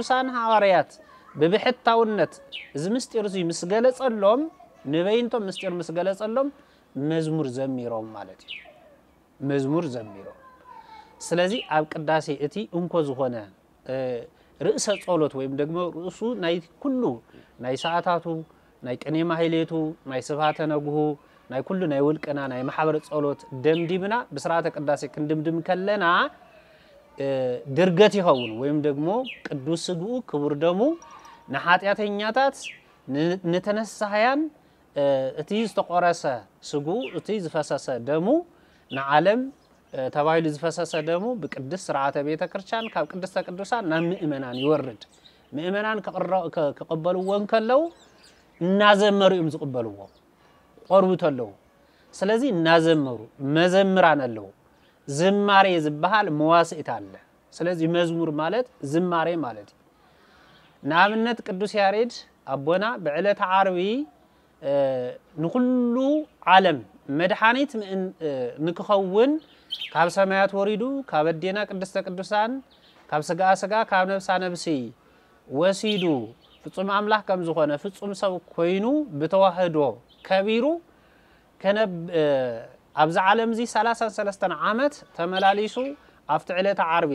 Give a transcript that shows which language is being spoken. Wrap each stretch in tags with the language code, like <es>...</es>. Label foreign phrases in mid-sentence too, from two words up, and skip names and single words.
<ti>ሐዋርያት በብሕታውነት እዚ ምስጢር እዚ ምስገለጸሎም ንበይንቶም ምስጢር ምስ ገለጸሎም መዝሙር ዘሚሮም ማለት እዩ መዝሙር ዘሚሮም ስለዚ ኣብ ቅዳሴ እቲ እንኮ ዝኾነ ርእሰ ጸሎት</ti> <am>ወይም ደግሞ</am> <ti>ርእሱ ናይ ኩሉ ናይ ሰዓታቱ ናይ ቅኔ ማህሌቱ ናይ ስብሃተ ነግሁ ናይ ኩሉ ናይ ውልቅና ናይ ማሕበር ጸሎት ደምዲምና ብስርዓተ ቅዳሴ ክንድምድም ከለና ድርገት ይኸውን</ti> <am>ወይም ደግሞ</am> <ti>ቅዱስ ስግኡ ክቡር ደሙ ንኃጢአተኛታት ንተነሳያን እቲ ዝተቆረሰ ስግኡ እቲ ዝፈሰሰ ደሙ ንዓለም ተባይሉ ዝፈሰሰ ደሙ በቅድስ ስርዓተ ቤተ ክርስቲያን ካብ ቅድስተ ቅዱሳን ናብ ምእመናን ይወርድ ምእመናን ከቀበልዎን ከለው እናዘመሩ እዮም ዝቀበልዎ ቆርቡ ተለው ስለዚ እናዘመሩ መዘምራን አለው ዝማሬ ዝባሃል መዋስኢት አለ ስለዚ መዝሙር ማለት ዝማሬ ማለት ንኣብነት ቅዱስ ያሬድ አቦና በዕለተ ዓርቢ ንኩሉ ዓለም መድኃኒት ንክኸውን ካብ ሰማያት ወሪዱ ካብ አዴና ቅድስተ ቅዱሳን ካብ ስጋ ስጋ ካብ ነፍሳ ነፍሲ ወሲዱ ፍጹም አምላክ ከም ዝኾነ ፍጹም ሰው ኮይኑ በተዋህዶ ከቢሩ ከነብ ኣብዛ ዓለም ዚ 33 ዓመት ተመላሊሱ ኣብቲ ዕለተ ዓርቢ</ti>